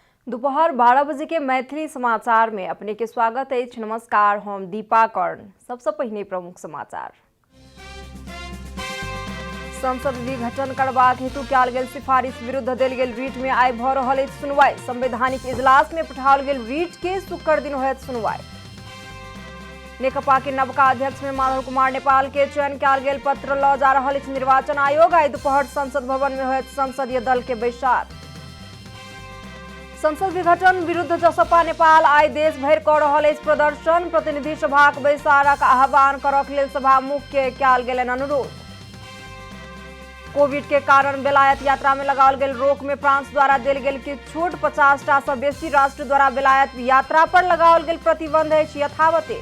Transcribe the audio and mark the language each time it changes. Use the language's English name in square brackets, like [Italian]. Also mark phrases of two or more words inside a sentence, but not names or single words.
[Maithili] दोपहर 12 बजे के मैथिली समाचार में अपने के स्वागत है। नमस्कार, हम दीपा कर्ण। सबसे पहले प्रमुख समाचार। संसद विघटन करबाक हेतु कयल गेल सिफारिश विरुद्ध देल गेल रीट में आइ भ रहल अछि सुनवाई। संवैधानिक इजलास में पठाओल गेल रीट के शुक्र दिन होयत सुनवाई। नेकपा के नवका अध्यक्ष में माधव कुमार नेपाल के चयन कयल गेल पत्र ल जा रहल अछि निर्वाचन आयोग। आइ दोपहर संसद भवन में होयत संसदीय दल के बैसार। संसद विघटन विरुद्ध जसपा नेपाल आइ देश भरि क रहल अछि प्रदर्शन। प्रतिनिधि सभाक बैसारक आह्वान करक लेल सभामुख के कयल गेलनि अनुरोध। कोविड के कारण बेलायत यात्रा में लगाओल गेल रोक में फ्रांस द्वारा देल गेल की छूट। 50टा से बेसी राष्ट्र द्वारा बेलायत यात्रा पर लगाओल गेल प्रतिबंध अछि यथावते।